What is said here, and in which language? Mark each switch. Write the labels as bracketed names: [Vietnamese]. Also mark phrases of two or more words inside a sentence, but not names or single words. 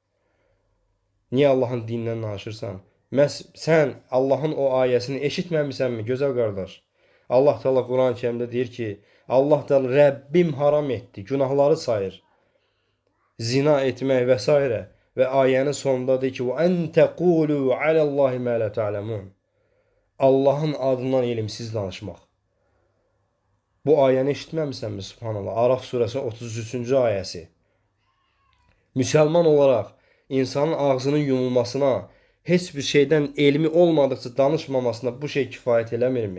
[Azerbaijani] Niyə Allahın dinindən danışırsan? Məhz sən Allahın o ayəsini eşitməmisənmi, gözəl qardaş? Allah Teala Quran-ı Kərimdə deyir ki, Allah Teala Rəbbim haram etdi, günahları sayır. Zina etmək və s. Və ayənin sonunda deyir ki, [Arabic] وَاَنْ تَقُولُوا عَلَى اللّٰهِ مَا لَا تَعْلَمُونَ. [Azerbaijani] Allahın adından elmsiz danışmaq. Bu ayəni eşitməmisənmi, subhanallah? Araf surəsi 33-cü ayəsi. Müsəlman olaraq insanın ağzının yumulmasına, heç bir şeydən elmi olmadıqca danışmamasına bu şey kifayət eləmirmi?